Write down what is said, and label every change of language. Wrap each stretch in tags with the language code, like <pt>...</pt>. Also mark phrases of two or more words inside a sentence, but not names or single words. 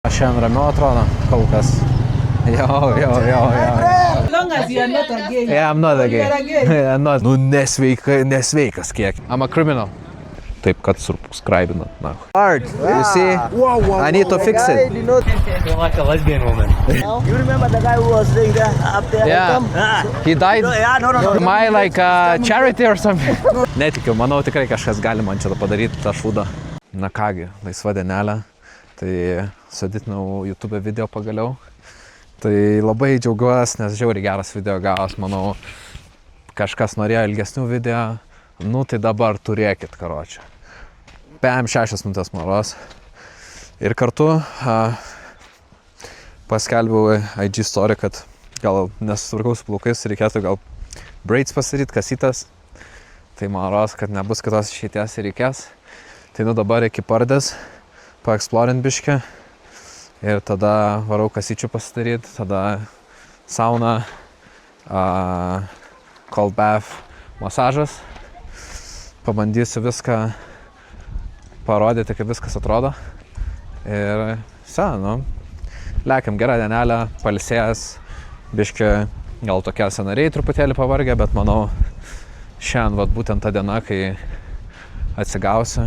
<lt>Šiandien ramiau atrodo, kol kas. Jo.</lt> <en>As long as you are not a gay. Yeah, I'm not a gay. You are a gay. I'm not.</en> <lt>Nu, nesveikas kiek.</lt> <en>I'm a criminal.</en> <lt>Taip, kad subscribinat.</lt> <en>Hard, you see? I need to fix it. You're like a lesbian woman. You remember the guy who was staying there up there? Yeah. He died? No. Am I like charity or something?</en> <lt>Netikiu, manau tikrai kažkas gali man čia padaryti tą šūdą. Na kągi, laisva dienelė. Tai sudėtinau YouTube video pagaliau. Tai labai džiaugiuosi, nes žiauriai geras video gavos, manau, kažkas norėjo ilgesnių video, nu tai dabar turėkit, karočią. 5-6 minutės maros. Ir kartu paskelbiau</lt> <en>IG story,</en> <lt>kad gal nesusitvarkau su plaukais, reikėtų gal braids pasidaryti, kasytas. Tai maros, kad nebus kitos išeities ir reikės. Tai nu dabar iki pardės, paeksplorint biškį. Ir tada varau kasyčių pasidaryti, tada sauna,</lt> <en>cold bath,</en> <lt>masažas. Pabandysiu viską parodyti, kaip viskas atrodo. Ir lekiam gerą dienelę, pailsėjęs, biškį gal tokie scenariai truputėlį pavargę, bet manau, šiandien būtent ta diena, kai atsigausiu.</lt>